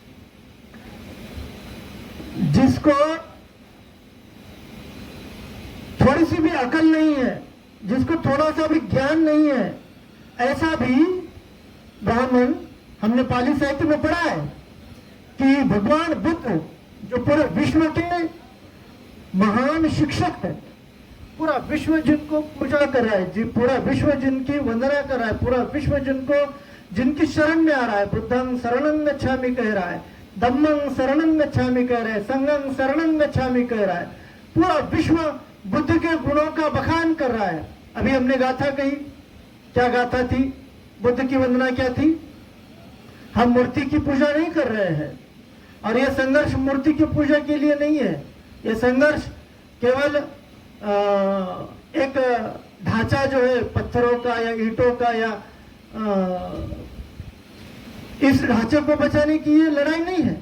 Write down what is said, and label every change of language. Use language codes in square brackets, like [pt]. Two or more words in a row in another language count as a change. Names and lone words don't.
[hi] जिसको थोड़ी सी भी अकल नहीं है, जिसको थोड़ा सा भी ज्ञान नहीं है, ऐसा भी ब्राह्मण, हमने पाली साहित्य में पढ़ा है कि भगवान बुद्ध जो पूरे विश्व के महान शिक्षक है, पूरा विश्व जिनको पूजा कर रहा है, पूरा विश्व जिनकी वंदना कर रहा है, पूरा विश्व जिनको, जिनकी शरण में आ रहा है, [pi] बुद्धं शरणं गच्छामि [hi] कह रहा है, [pi] धम्मं शरणं गच्छामि [hi] कह रहा है, [pi] संघं शरणं गच्छामि [hi] कह रहा है। पूरा विश्व बुद्ध के गुणों का बखान कर रहा है। अभी हमने गाथा कही, क्या गाथा थी? बुद्ध की वंदना क्या थी? हम मूर्ति की पूजा नहीं कर रहे हैं। और यह संघर्ष मूर्ति की पूजा के लिए नहीं है। यह संघर्ष केवल एक ढांचा जो है पत्थरों का या ईंटों का या इस ढांचे को बचाने की ये लड़ाई नहीं है।